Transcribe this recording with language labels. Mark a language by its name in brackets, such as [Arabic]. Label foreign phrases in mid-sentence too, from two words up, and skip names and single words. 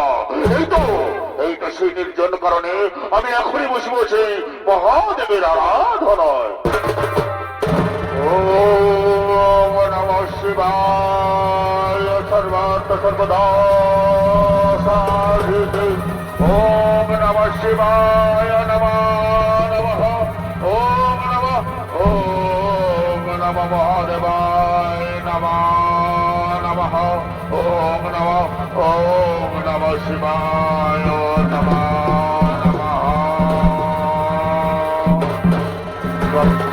[Bangla] এইটা সেই নির্জন কারণে আমি এখনই বসে বসে মহাদেবের আরাধনায়। [Sanskrit] ওম নমঃ শিবায় সর্বত্র সর্বদা সাধিতে। ওম নমঃ শিবায় নমঃ নমঃ। ওম নমঃ মহাদেবায় নমঃ নমঃ। ওম নমঃ শিবায় নমঃ নমঃ।